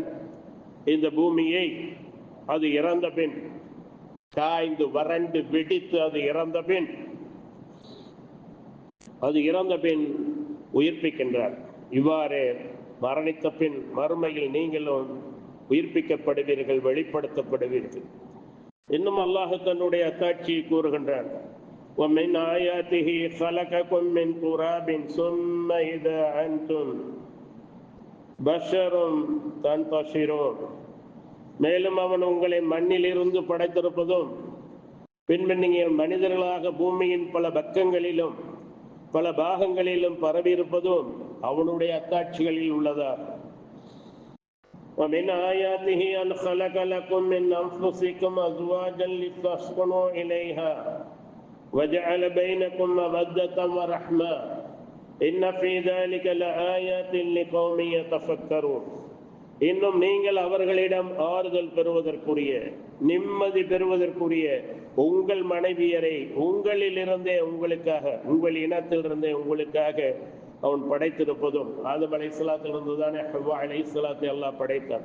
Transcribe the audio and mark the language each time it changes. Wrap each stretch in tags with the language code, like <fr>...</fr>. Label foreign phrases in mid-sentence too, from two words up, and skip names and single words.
<ta>இந்த பூமியை அது இறந்த பின், காய்ந்து வறண்டு வெடித்து அது இறந்த பின் உயிர்ப்பிக்கின்றார். இவ்வாறு மரணித்த பின் மறுமையில் நீங்களும் உயிர்ப்பிக்கப்படுவீர்கள், வெளிப்படுத்தப்படுவீர்கள். இன்னும் அல்லாஹ் தன்னுடைய அத்தாட்சியை கூறுகின்றான்,</ta> <ar>وَمِنْ آيَاتِهِ خَلَقَكُم مِّن تُرَابٍ ثُمَّ إِذَا أَنْتُمْ بَشَرٌ تَنْتَشِرُونَ.</ar> <ta>மேலும் அவன் உங்களை மண்ணிலிருந்து படைத்திருப்பதும் பின்பு நீங்கள் மனிதர்களாக பூமியின் பல பக்கங்களிலும் பல பாகங்களிலும் பரவியிருப்பதும் அவனுடைய அத்தாட்சிகளில் உள்ளதா.</ta> <ar>وَمِنْ آيَاتِهِ أَنْ خَلَقَ لَكُم مِّنْ أَنفُسِكُمْ أَزْوَاجًا لِتَسْكُنُوا إِلَيْهَا وَجَعَلَ بَيْنَكُمْ مَوَدَّةً وَرَحْمَةً إِنَّ فِي ذَلِكَ لَآيَاتٍ لِقَوْمٍ يَتَفَكَّرُونَ.</ar> <ta>இன்னும் நீங்கள் அவர்களிடம் ஆறுதல் பெறுவதற்குரிய, நிம்மதி பெறுவதற்குரிய உங்கள் மனைவியரை உங்களிலிருந்தே உங்களுக்காக, உங்கள் இனத்திலிருந்தே உங்களுக்காக அவன் படைத்திருப்பதும், ஆதம் அலைஹிஸ்ஸலாத்திலிருந்து தானே ஹவ்வா அலைஹிஸ்ஸலாத்தை அல்லாஹ் படைத்தான்.</ta>